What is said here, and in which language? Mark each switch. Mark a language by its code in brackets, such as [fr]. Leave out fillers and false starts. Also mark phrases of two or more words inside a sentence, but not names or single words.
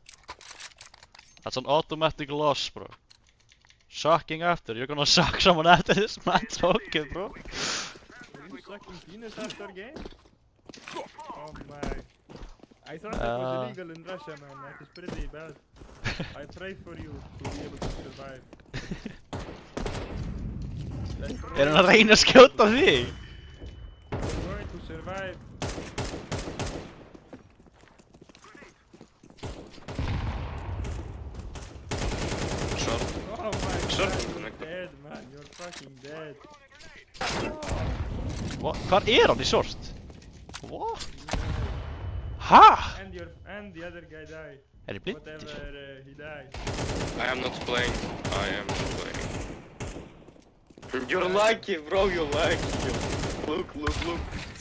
[en] That's an automatic loss, bro. Sucking after, you're gonna suck someone after this match, okay, bro? Are you sucking penis after game? Oh my. I thought that was illegal in Russia, man. That is pretty bad. I pray for you to be able to survive. [is] Er hann að reyna að skjóta þig? [en] You're going to survive. Short. Oh my Short god, you're connected. dead, man. You're fucking dead. What? [is] Hvar hann í short? [en] What? Ha? And the other guy died. [is] Er ég blind? [en] Whatever, he died. I am not playing. I am not playing. You're lucky, bro. You're lucky. Look. It's